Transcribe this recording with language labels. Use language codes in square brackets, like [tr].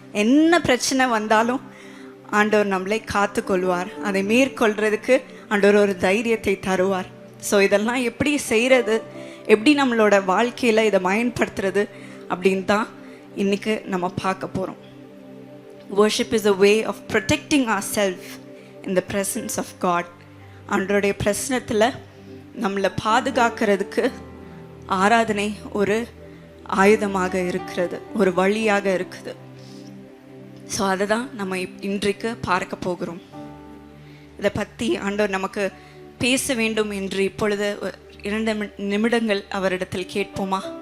[ta] என்ன பிரச்சனை வந்தாலும் ஆண்டவர் நம்மளை காத்து கொள்வார். அதை மேற்கொள்கிறதுக்கு ஆண்டவர் ஒரு தைரியத்தை தருவார். ஸோ இதெல்லாம் எப்படி செய்கிறது, எப்படி நம்மளோட வாழ்க்கையில் இதை பயன்படுத்துறது அப்படின்னு தான் இன்றைக்கி நம்ம பார்க்க போகிறோம். [en] Worship is a way of protecting ourselves in the presence of God. [ta] ஆண்டவருடைய பிரசனத்தில் நம்மளை பாதுகாக்கிறதுக்கு ஆராதனை ஒரு ஆயுதமாக இருக்கிறது, ஒரு வழியாக இருக்குது. ஸோ அதை தான் நம்ம இன்றைக்கு பார்க்க போகிறோம். இதை பற்றி ஆண்டவர் நமக்கு பேச வேண்டும் என்று இப்பொழுது 2 நிமிடங்கள் அவரிடத்தில் கேட்போமா?